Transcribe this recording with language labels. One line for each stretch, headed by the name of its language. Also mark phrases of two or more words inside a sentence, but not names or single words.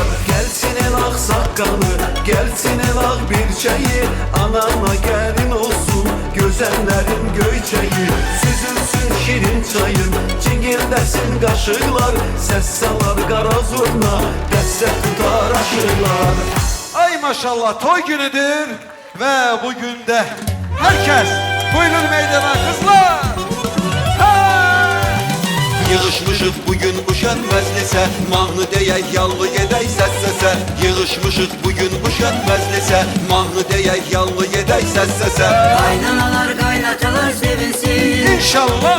Azerbaijani: Gelsin el ağ saqqalı, gelsin el ağ birçəyi, anana gəlin olsun gözəllərin göyçəyi. Süzülsün şirin çayın, cingildəsin qaşıqlar, səs salar qara zurna, dəstə tutar aşıqlar.
Turkish: Ay maşallah, toy günüdür ve bugün de herkes buyurun meydana kızlar.
Azerbaijani: Yığışmışıq bugün bu şən məclisə, mahnı deyək, yallı gedək səs-səsə. Yığışmışıq bugün bu şən məclisə, mahnı deyək, yallı gedək səs-səsə. Qaynanalar qaynatalar sevinsin, İnşallah.